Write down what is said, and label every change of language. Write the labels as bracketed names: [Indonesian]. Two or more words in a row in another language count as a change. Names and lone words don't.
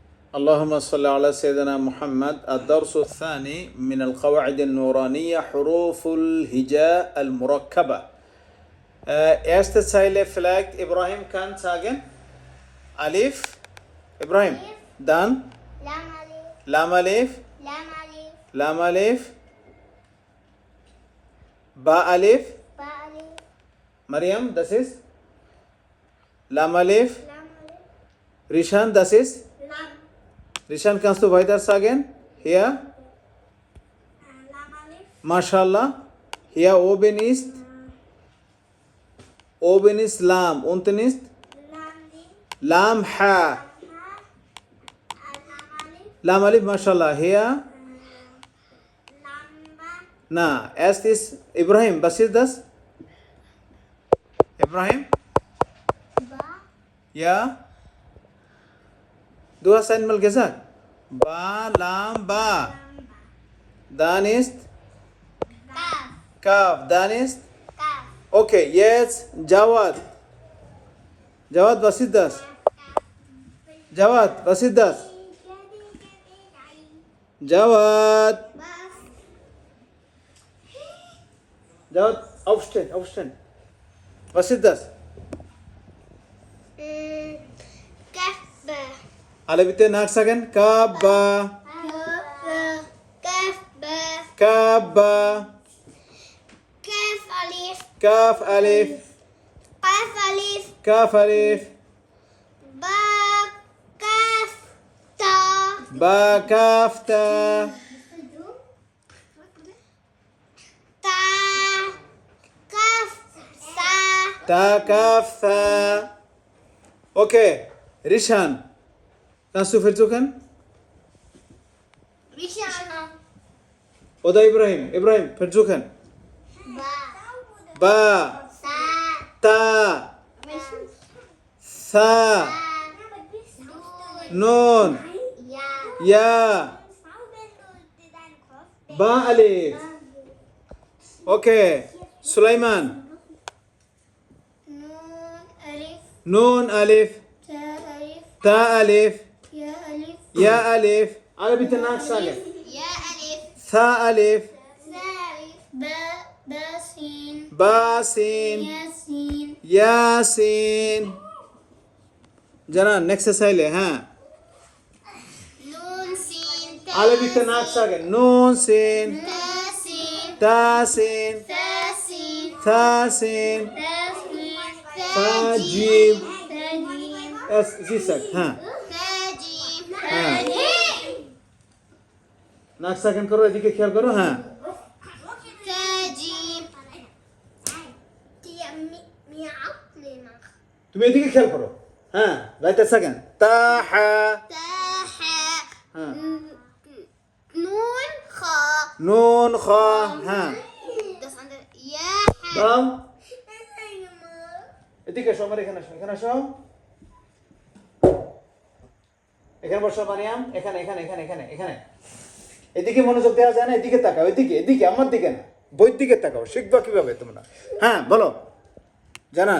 [Arabic] اللهم صل على سيدنا محمد. الدرس الثاني من القواعد النورانية حروف الهجاء المركبة. [German] Erste Zeile vielleicht Ibrahim kann sagen. Alif. Ibrahim. Dann. [Arabic] لام ألف, لام ألف. لام ألف, لام ألف. باء ألف. باء ألف, [German] Mariam, das ist. [Arabic] لام ألف. لام ألف, [German] Rishan, das ist. [Arabic] lam, [German] Rishan, kannst du weiter sagen? Hier. [Arabic] لام ألف, Mashallah. [German] Hier oben ist Lam. Unten ist [Arabic] لام ليم, لام حاء. حاء، لام ألف, لام ألف، ما شاء الله. Hier. لام باء, [German] Na, erst ist Ibrahim. Was ist das? Ibrahim? [Arabic] ba, [German] Ja? Du hast einmal gesagt. [Arabic] باء، لام، باء. لام باء, [German] Dann ist [Arabic] kaf, Kaf. [German] Dann ist. [Arabic] kaf, [German] Okay, jetzt Jawad. Jawad, was ist das? Jawad, was ist das? Jawad. bas, Jawad, aufstehen, aufstehen. Was ist das? [Arabic] كاف باء, [German] Alle bitte nachsagen. [Arabic] Kaaba. كاف باء, Kaaba. كاف ألف, كاف ألف. كاف ألف, كاف ألف. باء، كاف، تاء, باء كاف تاء. تاء، كاف، ثاء, تاء كاف ثاء. Okay, Rishan. [German] Kannst du versuchen? Rishana, Oder Ibrahim. Ibrahim, versuchen. [Arabic] ba, Ba. sa, تاء. ثاء. Nun. ya, ياء. باء ألف. [German] Okay, Sulaiman. [Arabic] نون ألف, نون ألف. تاء ألف, تاء ألف. ياء ألف, ياء ألف. [German] Alle bitte nachsagen. [Arabic] ياء ألف, ثاء ألف. ثاء ألف، باء سين, باء سين. ياء سين, [German] Yasin. Janan, next Zeile, ha. [Arabic] نون سين، تاء [German] Alle bitte nachsagen. [Arabic] نون سين. تاء سين, تاء سين. ثاء سين, ثاء سين. تاء سين, تاء جيم. تاء جيم, [German] Es, sie sagt, [Arabic] ha. تاء جيم, Ha. تاء جيم, [Bangla] nachsagen করো, এদিকে খেয়াল করো, হ্যাঁ। [Arabic] تاء جيم. [Bangla] তুমি এদিকে খেয়াল করো, হ্যাঁ। weiter sagen. তাহা। [Arabic] Taha, [Bangla] হ্যাঁ। [Arabic] نون، خاء, نون خاء, [Bangla] হ্যাঁ। [German] das andere, [Arabic] ياء، حاء. [Bangla] দাও। এদিকে এসো, আমার এখানে আসো, এখানে আসো। এখানে বসো মারিয়াম, এখানে এখানে এখানে এখানে এখানে। এদিকে মনোযোগ দেওয়া যায় না, এদিকে তাকাও, এদিকে এদিকে, আমার দিকে না, বইয়ের দিকে তাকাও। শিখবা কিভাবে তোমরা? হ্যাঁ, বলো জানান।